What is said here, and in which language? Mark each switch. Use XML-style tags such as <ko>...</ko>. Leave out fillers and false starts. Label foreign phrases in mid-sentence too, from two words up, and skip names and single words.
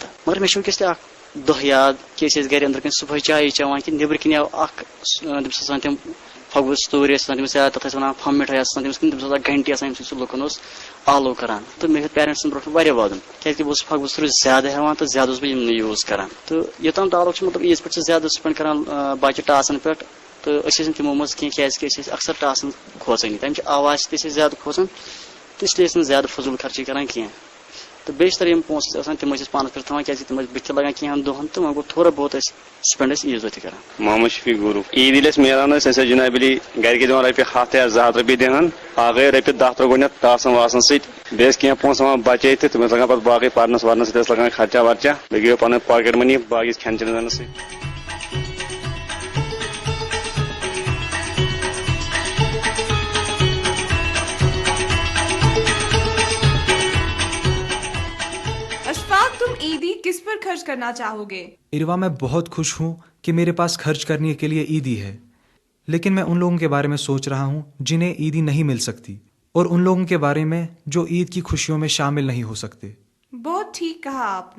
<ks>مگر مےٚ چھُ وٕنکیٚس تہِ اکھ دۄہ یاد کہِ أسۍ ٲسۍ گرِ أنٛدرٕ کَنۍ صبحٲے چایی چٮ۪وان کہِ نیبرٕ کِنۍ آو اکھ تٔمِس ٲسۍ آسان تِم پھۄگہٕ ستوٗرۍ ٲسۍ آسان تٔمِس, یا تتھ ٲسۍ ونان پھمب مِٹھٲے ٲس آسان تٔمِس ٲس آسان گنٹی آسان ییٚمہِ سۭتۍ سُہ لُکن اوس آلو کران. تہٕ مےٚ ہیوٚت پیرنٹسن برونٛٹھ واریاہ وادُن, کیازِ بہٕ اوسُس پھۄگہٕ ستوٗرۍ زیادٕ ہٮ۪وان تہٕ زیادٕ اوسُس بہٕ یِمنٕے یوٗز کران. تہٕ یوٚتام تعلق چھُ مطلب عیٖز پٮ۪ٹھ چھِ زیادٕ سپینڈ کران بچہِ ٹاسن پٮ۪ٹھ, تہٕ أسۍ ٲسۍ نہٕ تِمو منٛز کینٛہہ کیازِ کہِ أسۍ ٲسۍ اکثر ٹاسن کھوژٲنی, تمچہِ آواز تہِ ٲسۍ أسۍ زیادٕ کھوژان, تہٕ</ks> <ur>اس لیے</ur> <ks>ٲسۍ نہٕ زیادٕ فضوٗل خرچی کران کینٛہہ. تہٕ بیشتر یِم پونٛسہٕ ٲسۍ آسان تِم ٲسۍ أسۍ پانس پٮ۪ٹھ تھاوان کیازِ تِم ٲسۍ بٕتھِ لگان کینٛہن دۄہن, تہٕ وۄنۍ گوٚو</ks> <ur>تھوڑا بہت</ur> <ks>ٲسۍ سپینڈ أسۍ عیٖز دۄہ تہِ کران. محمد شفیق گروٗ. عیٖد ییٚلہِ اَسہِ ملان ٲسۍ, أسۍ ٲسۍ جناب علی گرِکۍ دِوان رۄپیہِ 100 یا 200 رۄپیہِ دِہن, باقٕے رۄپیہِ 10 گۄڈٕنیتھ ٹاسن واسن سۭتۍ, بیٚیہِ ٲسۍ کینٛہہ پونٛسہٕ یِوان بچے تہٕ تِم ٲسۍ لگان پتہٕ باقٕے پرنس ورنس سۭتۍ ٲسۍ لگان خرچا ورچا, بیٚیہِ گٔیو پنٕنۍ</ks> <en>pocket money</en> <ks>باقٕے کھٮ۪ن چٮ۪ن وٮ۪نس سۭتۍ.</ks> <ur>تم عیدی کس پر خرچ کرنا چاہو گے؟ اروا, میں بہت خوش ہوں کہ میرے پاس خرچ کرنے کے لیے عیدی ہے, لیکن میں ان لوگوں کے بارے میں سوچ رہا ہوں جنہیں عیدی نہیں مل سکتی, اور ان لوگوں کے بارے میں جو عید کی خوشیوں میں شامل نہیں ہو سکتے. بہت ٹھیک کہا آپ نے.</ur>